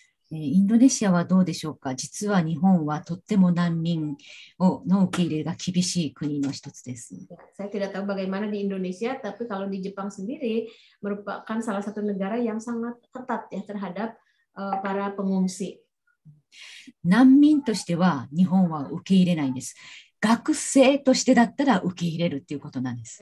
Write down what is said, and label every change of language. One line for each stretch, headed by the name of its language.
Japanese: インドネシアはどうでしょうか。実は日本はとっても難民の受け入れが厳しい国の一つです。
Indonesian: Saya tidak tahu bagaimana di Indonesia, tapi kalau di Jepang sendiri merupakan salah satu negara yang sangat ketat ya terhadap para pengungsi.
Japanese: 難民としては日本は受け入れないんです。学生としてだったら受け入れるっていうことなんです。